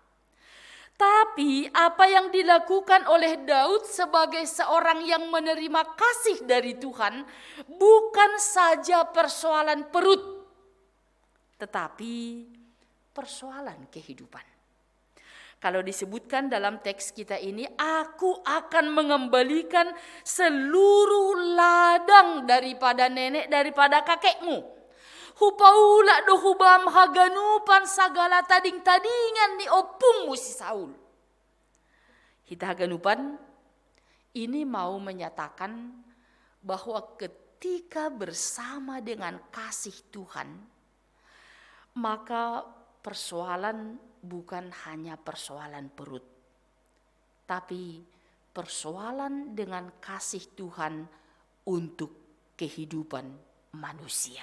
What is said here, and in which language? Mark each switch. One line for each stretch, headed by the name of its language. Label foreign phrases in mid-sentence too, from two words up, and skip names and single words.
Indonesian: Tapi apa yang dilakukan oleh Daud sebagai seorang yang menerima kasih dari Tuhan bukan saja persoalan perut, tetapi persoalan kehidupan. Kalau disebutkan dalam teks kita ini, "Aku akan mengembalikan seluruh ladang daripada nenek, daripada kakekmu.
Batak Simalungun: Hupaula do hubam haganupan sagala tading-tadingan ni opungmu si Saul." Hita haganupan
Indonesian: ini mau menyatakan bahwa ketika bersama dengan kasih Tuhan, maka persoalan bukan hanya persoalan perut, tapi persoalan dengan kasih Tuhan untuk kehidupan manusia.